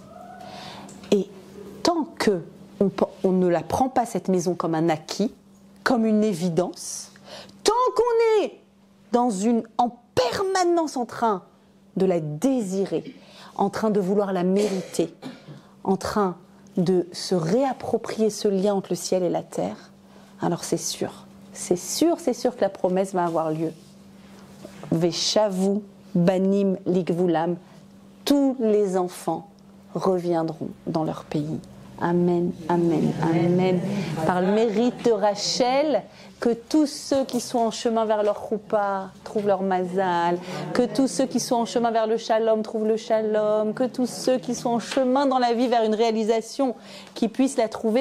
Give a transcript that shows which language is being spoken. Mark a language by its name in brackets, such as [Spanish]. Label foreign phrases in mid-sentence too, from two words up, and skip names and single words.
[French] Et tant qu'on ne la prend pas, cette maison, comme un acquis, comme une évidence, tant qu'on est en permanence en train de la désirer, en train de vouloir la mériter, en train de se réapproprier ce lien entre le ciel et la terre, alors c'est sûr que la promesse va avoir lieu. [Hebrew] ושבו בנים לגבולם, [French] tous les enfants reviendront dans leur pays. [Hebrew] Amen, amen, amen. [French] Par le mérite de Rachel, que tous ceux qui sont en chemin vers leur choupa trouvent leur mazal, que tous ceux qui sont en chemin vers le shalom trouvent le shalom, que tous ceux qui sont en chemin dans la vie vers une réalisation qui puissent la trouver.